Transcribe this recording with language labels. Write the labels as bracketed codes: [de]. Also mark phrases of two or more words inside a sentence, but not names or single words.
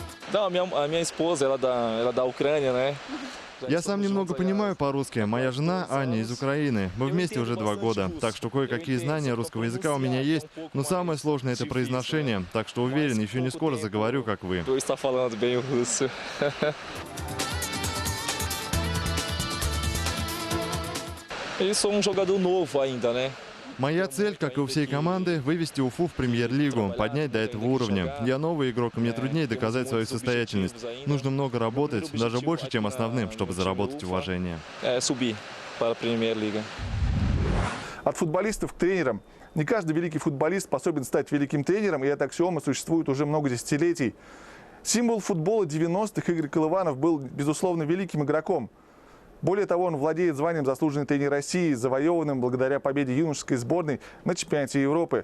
[ru] Да, [pt] minha esposa, ela da Ucrânia, né? [ru] Я сам немного понимаю по-русски. Моя жена Аня из Украины. Мы вместе уже 2 года, так что кое-какие знания русского языка у меня есть. Но самое сложное — это произношение, так что уверен, еще не скоро заговорю, как вы. [pt] Eu estou falando bem o russo. Eu sou jogador novo ainda, né? [ru] Моя цель, как и у всей команды, вывести Уфу в премьер-лигу, поднять до этого уровня. Я новый игрок, и мне труднее доказать свою состоятельность. Нужно много работать, даже больше, чем основным, чтобы заработать уважение. [pt] Subir para a Primeira-Liga. [ru] От футболистов к тренерам. Не каждый великий футболист способен стать великим тренером, и эта аксиома существует уже много десятилетий. Символ футбола 90-х Игорь Колыванов был, безусловно, великим игроком. Более того, он владеет званием заслуженный тренер России, завоеванным благодаря победе юношеской сборной на чемпионате Европы.